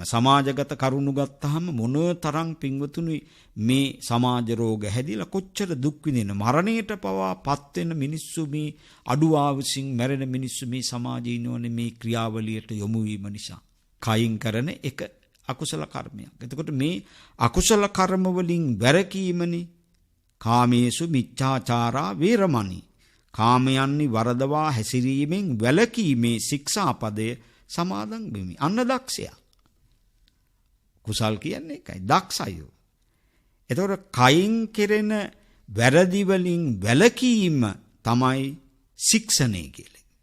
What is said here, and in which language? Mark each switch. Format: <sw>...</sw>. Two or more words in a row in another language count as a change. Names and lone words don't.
<si>සමාජගත කරුණු ගත්තාම මොනතරම් පින්වතුනි මේ සමාජ රෝග හැදිලා කොච්චර දුක් විඳින මරණයට පවා පත් වෙන මිනිස්සු, මේ අඩුවාවසින් මැරෙන මිනිස්සු මේ සමාජයේ ඉන්නෝනේ මේ ක්‍රියාවලියට යොමු වීම නිසා. කයින් කරන එක අකුසල කර්මයක්. එතකොට මේ අකුසල කර්ම වලින් වැළකීමනේ</si> <pi>කාමේසු මිච්ඡාචාරා වේරමණී.</pi> <si>කාමයන්හි වරදවා හැසිරීමෙන් වැළකීමේ ශික්ෂාපදය සමාදන් වෙමි. අන්න දක්ෂයා. කුසල් කියන්නේ ඒකයි. දක්ෂයෝ. එතකොට කයින් කෙරෙන වැරදි වලින් වැළකීම තමයි ශික්ෂණය කියන්නේ.</si>